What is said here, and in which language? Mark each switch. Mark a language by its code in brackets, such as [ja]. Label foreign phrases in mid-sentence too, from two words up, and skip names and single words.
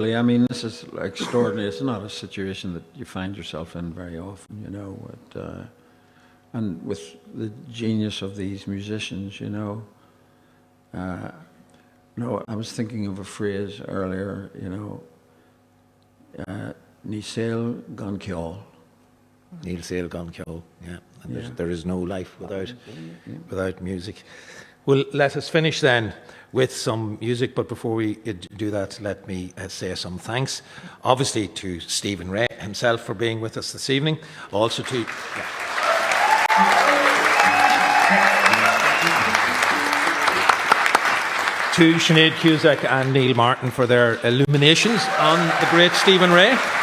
[en] I mean, this is extraordinary. It's not a situation that you find yourself in very often, you know. And with the genius of these musicians, you know. No, I was thinking of a phrase earlier, you know, [ga] Ní saol gan ceol. Níl saol gan ceol, [en] yeah. And there is no life without music. Well, let us finish then with some music, but before we do that, let me say some thanks. Obviously to Stephen Rea himself for being with us this evening. Also to... to Sinead Cusack and Neil Martin for their illuminations on the great Stephen Rea.